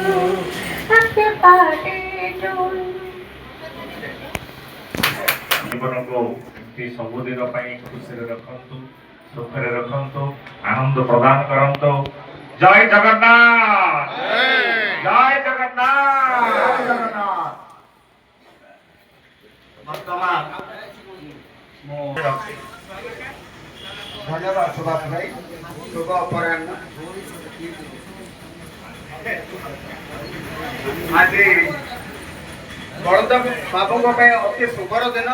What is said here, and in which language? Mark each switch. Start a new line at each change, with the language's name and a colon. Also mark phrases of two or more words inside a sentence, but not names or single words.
English: Happy birthday to you.
Odia: ଜୀବନ କୁ ସବୁଦିନ ଖୁସି ରଖୁ ସୁଖେ ରଖୁ ଆନନ୍ଦ ପ୍ରଦାନ କରନ୍ତୁ ଜୟ ଜଗନ୍ନାଥ ଜୟ ଜଗନ୍ନାଥ। ବର୍ତ୍ତମାନ ଧନ୍ୟବାଦ ସୁଭାଷ ଭାଇ। ଶୁଭ ଅପରାହ୍ନ। ଆଜି ବଳଦେବ ବାବୁଙ୍କ ପାଇଁ ଅତି ଶୁଭର ଦିନ।